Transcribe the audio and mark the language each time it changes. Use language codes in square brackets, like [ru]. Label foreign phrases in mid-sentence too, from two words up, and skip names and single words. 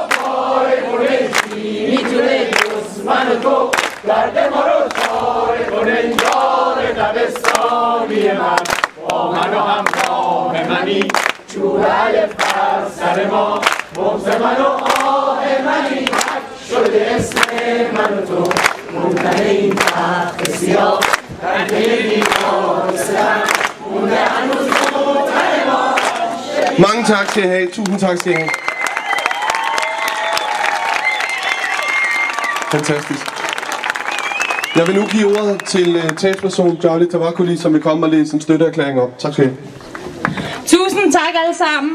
[fa] پاره کنه میتونه جز من و تو درد ما رو چاره کنه یار دبستانی من با من و همراه منی چوب الف بر سر ما بغض من و آه منی شده اسم من و تو مونده این تخت سیاه در دل بیدار ستم مونده هنوز روتن ما. [da] Mange tak skal I have. Tusind tak skal I have. Fantastisk. Jeg vil nu give ordet til talsperson Charlie Tavakoli, som vil komme og læse en støtteerklæring op. Tak skal I have. Tusind tak alle sammen.